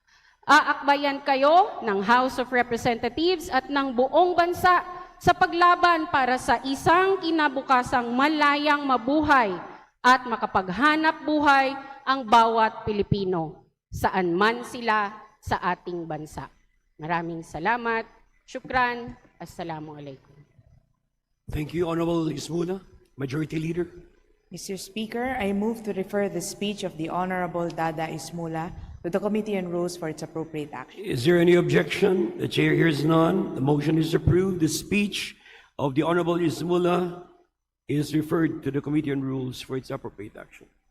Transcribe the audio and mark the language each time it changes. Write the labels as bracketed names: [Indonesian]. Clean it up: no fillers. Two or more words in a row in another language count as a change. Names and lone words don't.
[Filipino] Aakbayan kayo ng House of Representatives at ng buong bansa sa paglaban para sa isang kinabukasang malayang mabuhay at makapaghanap buhay ang bawat Pilipino, saan man sila sa ating bansa. Maraming salamat. [Arabic] شكرا. السلام عليكم. [English] Thank you, Honorable Ismuna. Majority Leader. Mr. Speaker, I move to refer the speech of the Honorable Dada Ismula to the Committee on Rules for its appropriate action. Is there any objection? The chair hears none. The motion is approved. The speech of the Honorable Ismula is referred to the Committee on Rules for its appropriate action.